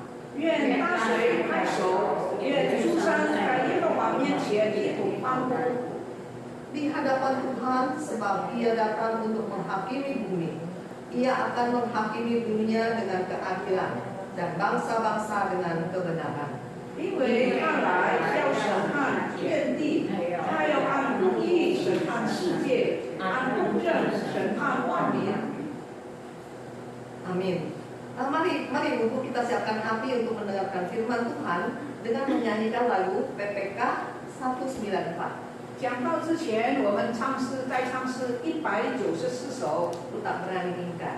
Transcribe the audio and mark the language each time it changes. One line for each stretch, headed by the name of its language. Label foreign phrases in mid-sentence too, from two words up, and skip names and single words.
Chinese: 愿大水拍手，愿诸山在耶和华面前一同欢呼。
Indonesian: Di hadapan Tuhan, sebab Ia datang untuk menghakimi bumi. Ia akan menghakimi dunia dengan keadilan dan bangsa-bangsa dengan kebenaran.
Chinese: 因为他来要审判遍地，他要按公义审判世界，按公正审判万民。
Indonesian: Amin. Mari Ibu kita siapkan hati untuk mendengarkan firman Tuhan dengan menyanyikan lagu PPK 194.
Chinese: 讲到之前，我们唱诗再唱诗194首，
Indonesian: Aku tak berani ingkar.